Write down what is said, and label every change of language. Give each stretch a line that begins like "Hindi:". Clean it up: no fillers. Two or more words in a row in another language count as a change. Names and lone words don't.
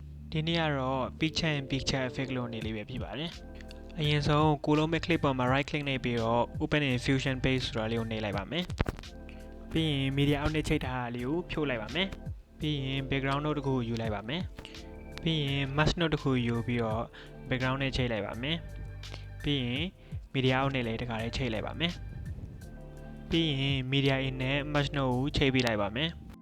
Burmese: ဒီနေ့ကတော့
English: picture in picture effect
Burmese: လို့နေလေးပဲဖြစ်ပါတယ်အရင်ဆုံးကိုလုံးမဲ့ clip ပေါ်မှာ
English: right click
Burmese: နှိပ်ပြီးတော့
English: open in fusion page
Burmese: ဆိုတာလေးကိုနှိပ်လိုက်ပါမယ်ပြီးရင်
English: media out
Burmese: နဲ့ချိတ်ထားတာလေးကိုဖြုတ်လိုက်ပါမယ်ပြီးရင်
English: background note
Burmese: တစ်ခုကိုယူလိုက်ပါမယ်ပြီးရင်
English: mask note
Burmese: တစ်ခုယူပြီးတော့ background နဲ့ချိတ်လိုက်ပါမယ်ပြီးရင်
English: media out
Burmese: နဲ့လည်းတခါလေးချိတ်လိုက်ပါမယ်ပြီးရင်
English: media in
Burmese: နဲ့
English: mask note
Burmese: ကိုချိတ်ပေးလိုက်ပါမယ်